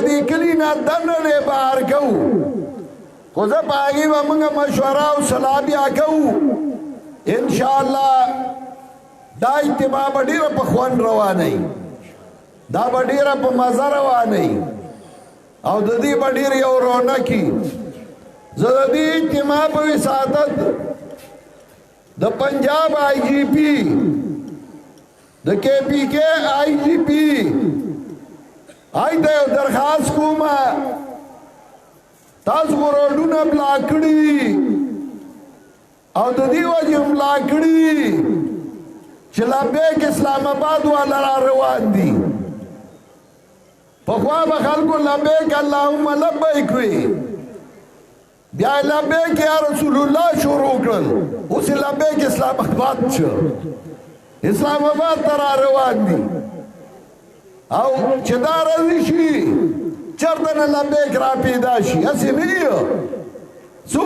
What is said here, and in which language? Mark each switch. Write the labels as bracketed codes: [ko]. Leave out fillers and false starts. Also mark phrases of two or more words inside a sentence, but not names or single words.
[ps] دې کلي نه دننه نه بهر کوو خو زه په هغې به موږ مشوره او صلاح بیا کوو انشاءالله دا اجتماع به ډېره په خوند روانوي دا به ډېره په مزه روانوي او د دې به ډېر یو رونقي زه د دې اجتماع په وساطت د پنجاب آئی جی پی د کے پی کے آئی جی پی آئی ته یو درخواست کوم تاسو روډونه بلاک کړي او د دې وجې بلاک کړي چې لبیک اسلام آباد والا را روان دي پخوا به خلکو [ar] لبیک اللهم لبیک [ps] وي بیا [ar] لبیک یا رسول الله [ps] شروع کړل اوس لبیک اسلام آباد شو اسلام آباد ته را روان دي او چې دا راځي شي چرته نه لبیک را پیدا شي هسې نه یو څوک